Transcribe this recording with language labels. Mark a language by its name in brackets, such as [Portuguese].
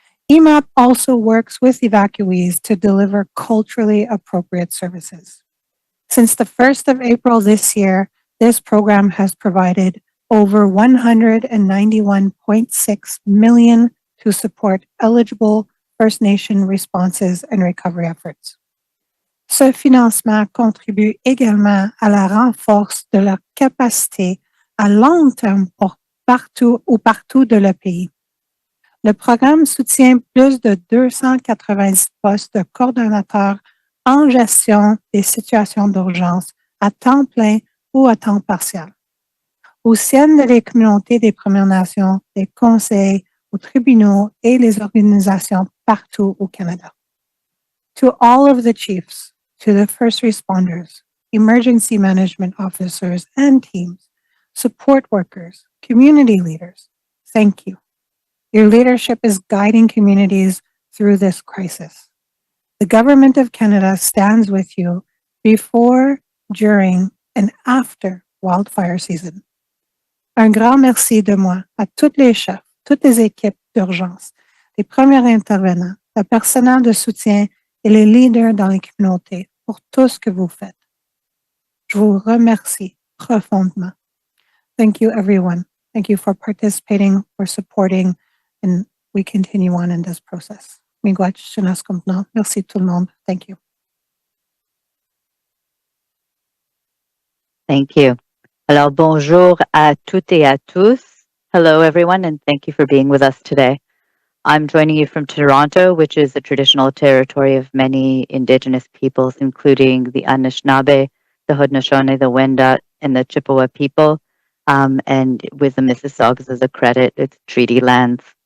[English] EMAP also works with evacuees to deliver culturally appropriate services. Since the 1st of April this year, this program has provided over $191.6 million to support eligible First Nation responses and recovery efforts. [French] Ce financement contribue également à la renforce de leur capacité à long terme partout de le pays. Le programme soutient plus de 290 postes de coordonnateurs en gestion des situations d'urgence à temps plein ou à temps partiel, au sein des communautés des Premières Nations, des conseils, aux tribunaux et les organisations partout au Canada. [English] To all of the chiefs, to the first responders, emergency management officers and teams, support workers, community leaders, thank you. Your leadership is guiding communities through this crisis. The Government of Canada stands with you before, during, and after wildfire season. [French] Un grand merci de moi à tous les chefs, toutes les équipes d'urgence, les premiers intervenants, le personnel de soutien et les leaders dans les communautés pour tout ce que vous faites. Je vous remercie profondément. [English] Thank you, everyone. Thank you for participating, for supporting, and we continue on in this process. [French] Merci tout le monde. [English] Thank you. Thank you. [French] Alors, bonjour à toutes et à tous. [English] Hello, everyone, and thank you for being with us today. I'm joining you from Toronto, which is the traditional territory of many Indigenous peoples, including the Anishinaabe, the Haudenosaunee, the Wendat, and the Chippewa people, and with the Mississaugas as a credit, it's treaty lands.